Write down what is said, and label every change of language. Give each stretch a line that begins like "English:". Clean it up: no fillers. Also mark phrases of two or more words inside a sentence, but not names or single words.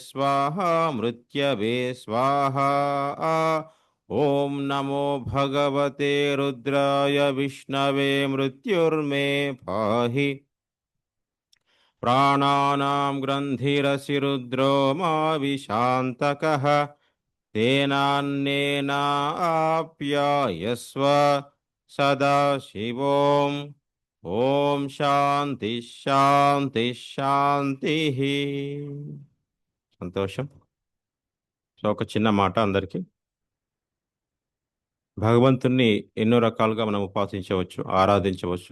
Sanskrit: स्वाहा ॐ नमो भगवते रुद्राय विष्णवे मृत्युर्मे पाहि प्राणानां ग्रन्थिरसि रुद्रो मा विशान्तकः तेनान्येनाप्यायस्व सदा शिवोम् ఓం శాంతి శాంతి శాంతి.
Telugu: సంతోషం. సో ఒక చిన్న మాట అందరికీ. భగవంతుణ్ణి ఎన్నో రకాలుగా మనం ఉపాసించవచ్చు, ఆరాధించవచ్చు.